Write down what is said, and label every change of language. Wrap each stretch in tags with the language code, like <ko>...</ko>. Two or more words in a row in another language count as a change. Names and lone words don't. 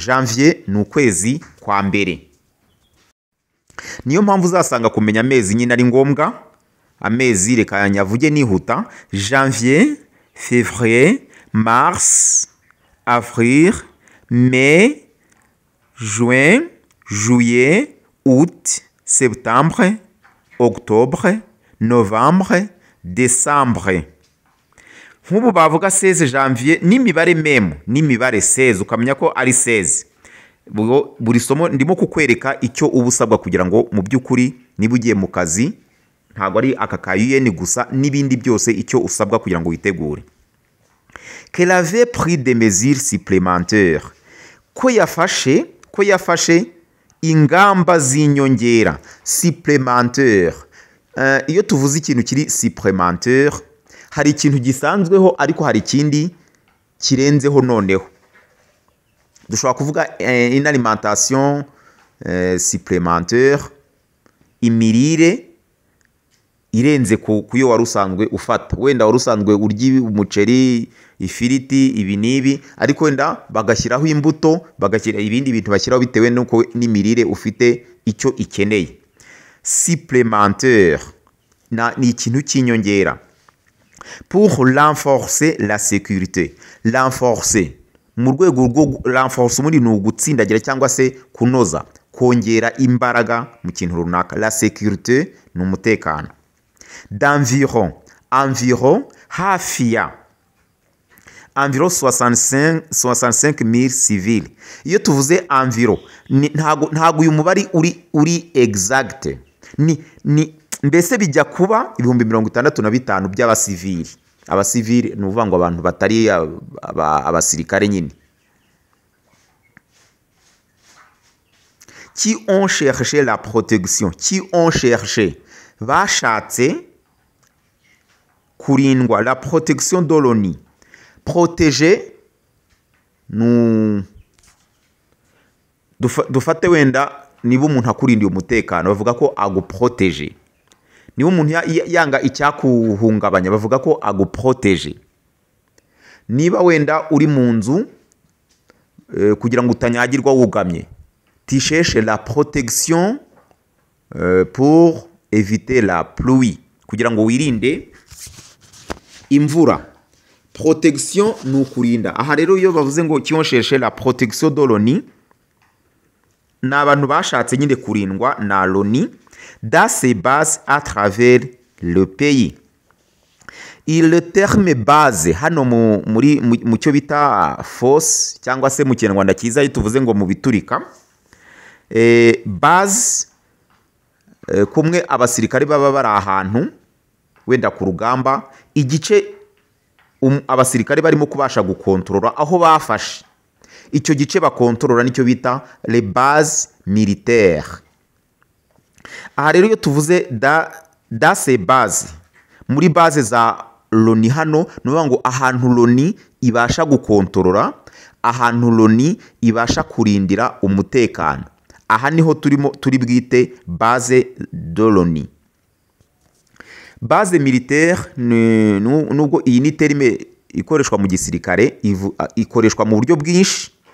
<rw>Janvier ni ukwezi kwa mbere, niyo mpamvu uzasanga kumenya amezi nyine ari ngombwa. Amezi reka nyavuge nihuta:</rw> <fr>janvier, février, mars, avril, mai, juin, juillet, août, septembre, octobre, novembre, décembre.</fr> <rw>Nk'ubu bavuga 16 janvier n'imibare meme, n'imibare 16 ukamenya ko ari 16. Buri somo ndimo kukwereka icyo uba usabwa kugira ngo mu by'ukuri niba ugiye mu kazi ntabwo ari aka ka UN gusa, n'ibindi byose icyo usabwa kugira ngo witegure.</rw> <fr>Qu'elle avait pris des mesures supplémentaires,</fr> <rw>ko yafashe ingamba z'inyongera. Supplémentaire, iyo tuvuze ikintu kiri supplémentaire, hari ikintu gisanzweho ariko hari ikindi kirenzeho noneho. Dushobora kuvuga</rw> <fr>une alimentation supplémentaire,</fr> <rw>imirire irenze kuyo wari usanzwe ufata. Wenda wari usanzwe urya umuceri, ifiriti, ibi n'ibi, ariko wenda bagashyiraho imbuto, bagashyira ibindi bintu bashyiraho bitewe n'uko n'imirire ufite icyo ikeneye. Supplémentaire ni ikintu cy'inyongera.</rw> <fr>Pour renforcer la sécurité.</fr> <rw>Renforcer mu rwego rwo renforce muri ni ugutsindagira cyangwa se kunoza, kongera imbaraga mu kintu runaka.</rw> <fr>La sécurité</fr> <rw>ni umutekano.</rw> <fr>D'environ</fr> <rw>hafi ya</rw> <fr>environ 65,000 civils.</fr> <rw>Iyo tuvuze environ ntago uyu mubari uri exact, ni mbese bijya kuba 65,000 by'abasivili. Abasivili ni uvuga ngo abantu batari abasirikare nyine.</rw> <fr>Qui ont cherché la protection,</fr> <rw>bashatse kurindwa.</rw> <fr>La protection de l'ONU.</fr> <rw>Protéger dufate wenda niba umuntu akurindiye umutekano bavuga ko aguprotéger. Niba umuntu yanga icyakuhungabanya bavuga ko aguprotéger. Niba wenda uri mu nzu kugira ngo utanyagirwa wugamye,</rw> <fr>tu cherches la protection pour éviter la pluie,</fr> <rw>kugira ngo wirinde imvura. Protection ni ukurinda. Aha rero iyo bavuze ngo</rw> <fr>qui ont cherché la protection de l'ONU,</fr> <rw>ni abantu bashatse nyine kurindwa na</rw> <fr>l'ONU dans ses bases à travers le pays. Le terme</fr> <rw>base hano mu cyo bita force cyangwa se mu Kinyarwanda cyiza iyo tuvuze ngo mu biturika, base kumwe abasirikare baba bari ahantu wenda ku rugamba, igice abasirikare barimo kubasha gukontorora aho bafashe, icyo gice bakontorora nicyo bita</rw> <fr>les bases militaires.</fr> <rw>Aha rero iyo tuvuze</rw> <fr>dans ces bases,</fr> <rw>muri base za Loni hano ni ukuvuga ngo ahantu Loni ibasha gukontorora, ahantu Loni ibasha kurindira umutekano, aha niho turi bwite</rw> <fr>base de</fr> <rw>Loni.</rw> <fr>Base militaire</fr> <rw>nubwo iyi ni terime ikoreshwa mu gisirikare, ikoreshwa mu buryo bwinshi.</rw>